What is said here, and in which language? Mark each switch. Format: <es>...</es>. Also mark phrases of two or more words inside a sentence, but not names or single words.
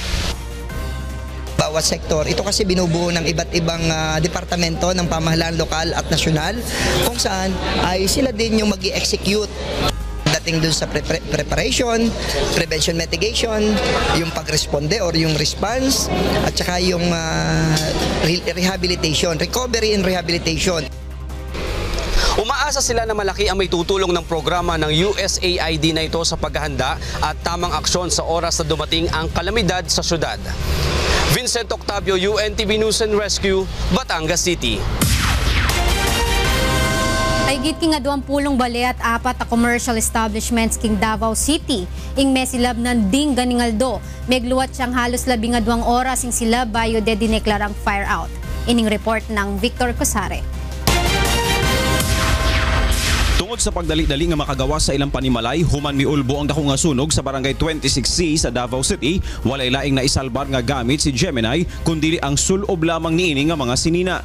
<tl>Bawat sektor, ito kasi binubuo ng iba't ibang departamento ng pamahalaan lokal at nasyonal kung saan ay sila din yung mag-i-execute dating dun sa</tl> <en>preparation, prevention mitigation,</en> <tl>yung pagresponde or yung response at saka yung rehabilitation,</tl> <en>recovery and rehabilitation.</en> <tl>Umaasa sila na malaki ang may tutulong ng programa ng USAID na ito sa paghahanda at tamang aksyon sa oras na dumating ang kalamidad sa syudad. Vincent Octavio, UNTV News and Rescue, Batangas City.</tl> <pam>Higit king 20 bale at 4 na</pam> <en>commercial establishments</en> <pam>king Davao City ing mesilab ng ding ganingaldo. Megluwat siyang halos 12 oras ing sila bayo de dineklarang</pam> <en>fire out.</en> <pam>Ining report ng Victor Cosare.</pam> <ceb>Tungod sa pagdali-dali nga makagawa sa ilang panimalay, human miulbo ang dako nga sunog sa barangay 26C sa Davao City. Walay laing naisalbar nga gamit si Gemini, kundi ang sulob lamang niini nga mga sinina.</ceb>